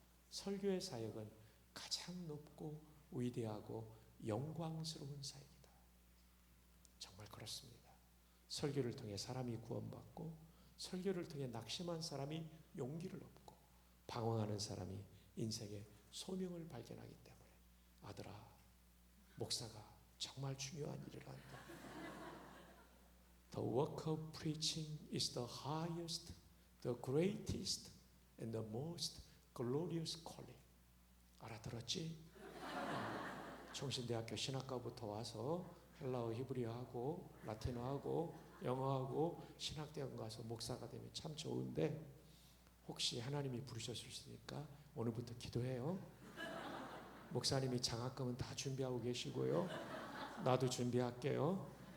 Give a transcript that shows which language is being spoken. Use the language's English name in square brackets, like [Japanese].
[Korean] 설교의 사역은 가장 높고 위대하고 영광스러운 사역이다. 정말 그렇습니다. 설교를 통해 사람이 구원받고 설교를 통해 낙심한 사람이 용기를 얻고 방황하는 사람이 인생의 소명을 발견하기 때문에 아들아, 목사가 정말 중요한 일을 한다. [English] The work of preaching is the highest, the greatest, and the most glorious calling. [Korean] 알아들었지? 청신대학교 신학과부터 와서 헬라어, 히브리어하고 라틴어하고 영어하고 신학대학 가서 목사가 되면 참 좋은데 혹시 하나님이 부르셨을 수 있으니까 오늘부터 기도해요. 목사님이 장학금은 다 준비하고 계시고요. 나도 준비할게요.